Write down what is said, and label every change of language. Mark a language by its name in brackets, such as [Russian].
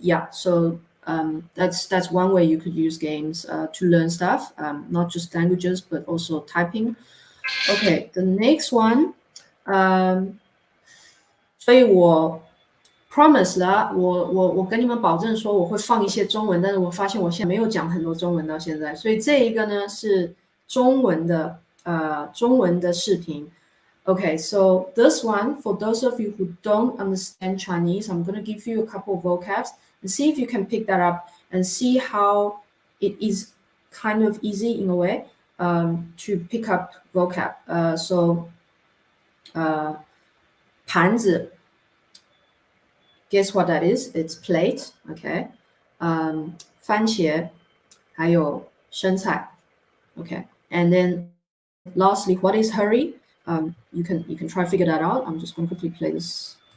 [English] So that's one way you could use games to learn stuff, not just languages, but also typing. Okay, the next one. [Chinese] 所以我 promise 了，我跟你们保证说我会放一些中文，但是我发现我现在没有讲很多中文到现在，所以这一个呢是中文的视频。 [English] Okay, so this one, for those of you who don't understand Chinese, I'm going to give you a couple of vocabs and see if you can pick that up and see how it is kind of easy in a way to pick up vocab. So 盘子 guess what that is? It's plate, okay? [Chinese] 番茄还有生菜 okay? [English] And then lastly, what is hurry? You can try to figure that out. I'm just going to quickly play this.